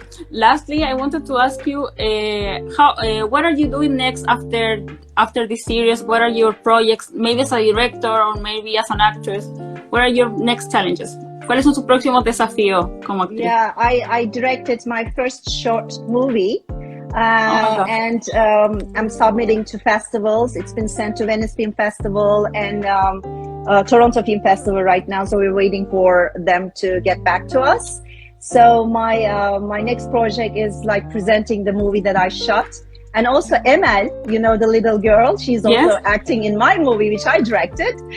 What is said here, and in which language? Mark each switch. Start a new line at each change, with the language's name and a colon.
English: Lastly, I wanted to ask you, what are you doing next after this series? What are your projects? Maybe as a director or maybe as an actress. What are your next challenges?
Spanish: ¿Cuáles son sus próximos desafíos como actriz?
English: Yeah, I directed my first short movie. And I'm submitting to festivals. It's been sent to Venice Film Festival and Toronto Film Festival right now, so we're waiting for them to get back to us. So my next project is like presenting the movie that I shot, and also Emel, you know, the little girl, she's also acting in my movie which I directed.